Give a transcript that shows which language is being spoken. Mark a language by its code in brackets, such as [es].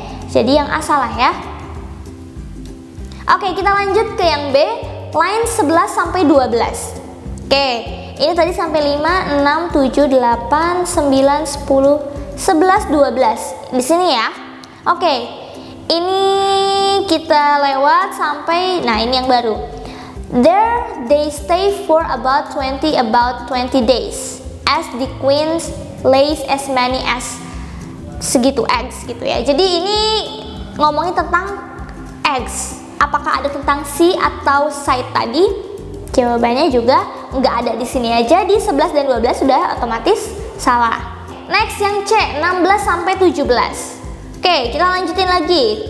[id] Jadi yang A salah ya. Oke, kita lanjut ke yang B, line 11 sampai 12. Oke, ini tadi sampai 5, 6, 7, 8, 9, 10, 11, 12. Di sini ya. Oke. Ini kita lewat sampai, nah ini yang baru. [en] There they stay for about 20 days. As the queens lays as many as segitu eggs [id] gitu ya. Jadi ini ngomongin tentang eggs. Apakah ada tentang see atau sight tadi? Jawabannya juga nggak ada di sini aja. Di 11 dan 12 sudah otomatis salah. Next yang C, 16 sampai 17. Oke, kita lanjutin lagi.